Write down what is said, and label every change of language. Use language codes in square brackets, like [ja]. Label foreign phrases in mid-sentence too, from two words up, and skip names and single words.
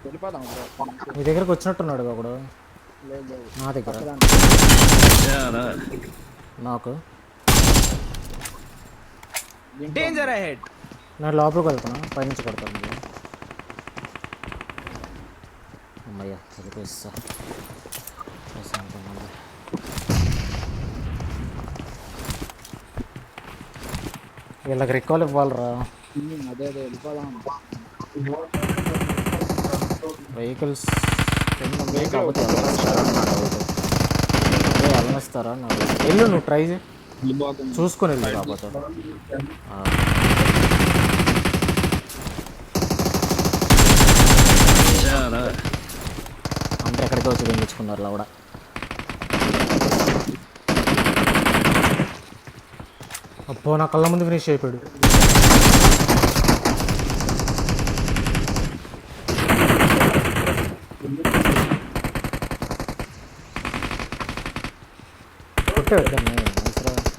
[te] వెళ్ళిపోదాం bro. మీ దగ్గరకు వచ్చినట్టున్నాడు ఒకడు లేదు లేదు. నా దగ్గర [ja] じゃあな [te] నాకు [en] danger ahead [te] నేను లోపలికి వెళ్తున్నా పైనుంచి కొడతాను మళ్ళీ. అమ్మయ్యా చదివేస్తా ప్రశాంతంగా ఉంది. వీళ్ళకి రికాల్ ఇవ్వాలరా. అదే అదే వెళ్ళిపోదాం. వెహికల్స్ కాకపోతే వెళ్ళనిస్తారా నాకు వెళ్ళు నువ్వు ట్రై చేయి వెళ్ళిపోతాం. చూసుకొని వెళ్ళు కాకపోతే ఆ. [ja] じゃあな [te] అందరూ ఎక్కడికి వచ్చి తెంగించుకున్నారు లవడ. అబ్బో నా కళ్ళ ముందు ఫినిష్ అయిపోయాడు. కొట్టాడు దాన్ని మంచిగా.